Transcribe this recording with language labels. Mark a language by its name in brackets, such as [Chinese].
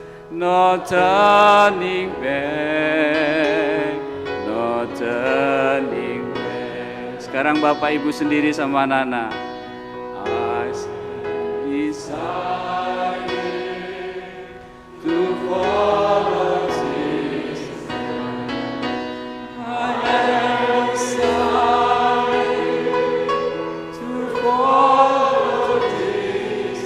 [English] No turning back, no turning back. [Indonesian] Sekarang Bapak Ibu sendiri sama anak-anak. [English] I decided to follow Jesus. I have decided to follow Jesus.